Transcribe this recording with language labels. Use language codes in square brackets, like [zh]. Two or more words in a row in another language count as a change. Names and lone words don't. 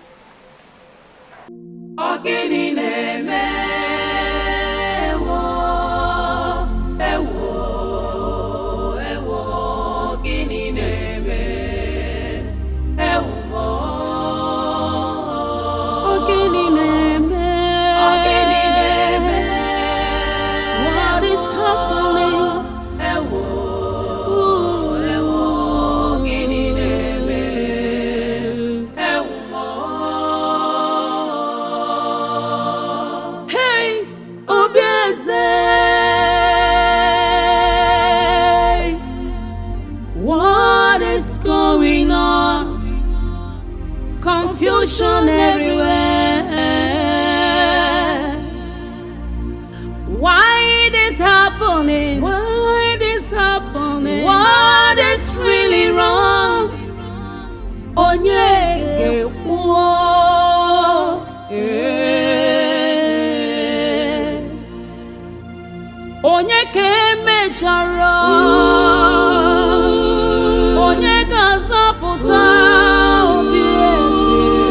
[ig] Agony na-eme ewo ewo ewo. Agony na-eme ewo. Agony na-eme. Agony na-eme. [en] What is happening? [ig] Ewo ewo. Agony na-eme ewo. [en] Hey, Obieze. What is going on? Confusion everywhere. Why this happening? Why this happening? What is really wrong? [ig] Onye ga-ekwu. Onye ka emejọrọ? Onye ga-azọpụta Obieze?